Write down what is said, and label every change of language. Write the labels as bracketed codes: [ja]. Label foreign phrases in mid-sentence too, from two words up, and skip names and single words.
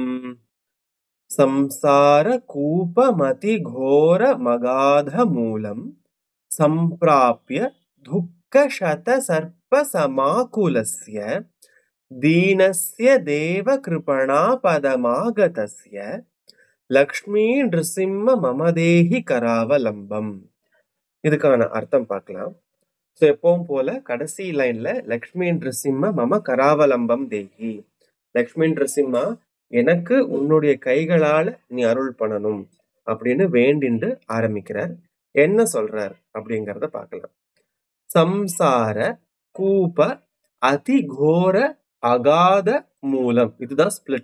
[sa] संसार कूपमति घोर मगाध मूलम संप्राप्य दुःख शत सर्प समाकुलस्य दीनस्य देव कृपणा पदमागतस्य लक्ष्मी नृसिंह मम देहि करावलम्बம். [ta] இதுக்கான அர்த்தம் பார்க்கலாம். ஸோ எப்பவும் போல கடைசி லைன்ல [sa] लक्ष्मी नरसिंह मम करावलम्बं देहि, [ta] லக்ஷ்மி நரசிம்மா எனக்கு உன்னுடைய கைகளால நீ அருள் பண்ணணும் அப்படின்னு வேண்டிண்டு ஆரம்பிக்கிறார். என்ன சொல்றார் அப்படிங்கிறத பார்க்கலாம். [sa] संसार कूप अतिघोर अगाध मूलम्, [ta] இதுதான் ஸ்பிளிட்.